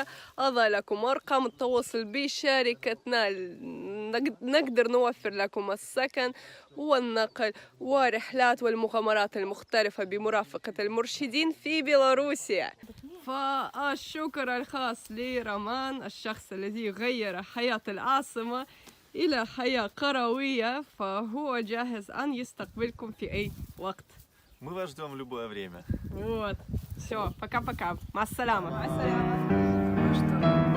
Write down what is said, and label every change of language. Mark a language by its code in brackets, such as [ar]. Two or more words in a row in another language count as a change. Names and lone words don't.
[ar] أضع لكم أرقام التواصل بشركتنا، نقدر نوفر لكم السكن والنقل ورحلات والمغامرات المختلفة بمرافقة المرشدين في بيلاروسيا. فالشكر الخاص لرمان، الشخص الذي غير حياة العاصمة إلى حياة قروية، فهو جاهز أن يستقبلكم في أي وقت. [ru] Мы вас ждем в любое время. Вот. Все, пока-пока. [ar] Мع السلامة. مع السلامة.